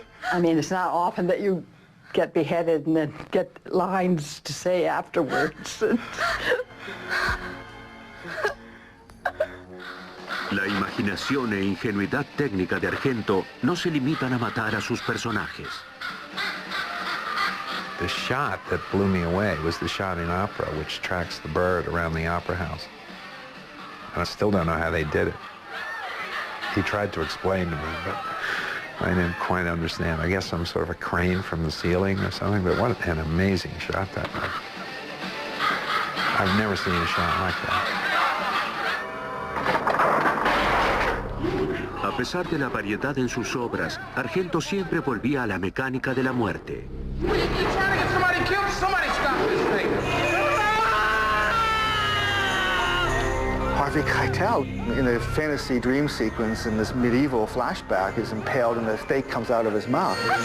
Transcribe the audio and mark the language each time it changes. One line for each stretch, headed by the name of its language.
English: I mean, it's not often that you get beheaded and then get lines to say afterwards.
Spanish: La imaginación e ingenuidad técnica de Argento no se limitan a matar a sus personajes.
English: The shot that blew me away was the shot in Opera, which tracks the bird around the opera house. And I still don't know how they did it. He tried to explain to me, but I didn't quite understand. I guess some sort of a crane from the ceiling or something, but what an amazing shot that was. I've never seen a shot like that.
Spanish: A pesar de la variedad en sus obras, Argento siempre volvía a la mecánica de la muerte.
English: What are you trying to get somebody killed so tell. In a fantasy dream sequence in this medieval flashback, he's impaled and the steak comes out of his mouth.